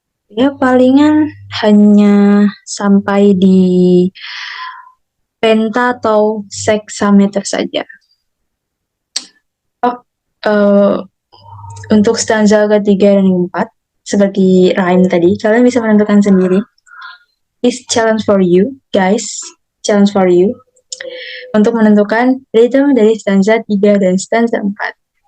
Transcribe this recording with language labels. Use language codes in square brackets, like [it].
[id] Ya palingan hanya sampai di penta atau sexameter saja. Untuk stanza ketiga dan keempat, seperti rhyme tadi, kalian bisa menentukan sendiri. [en] Is challenge for you, guys. Challenge for you. [id] Untuk menentukan rhythm dari stanza 3 dan stanza 4.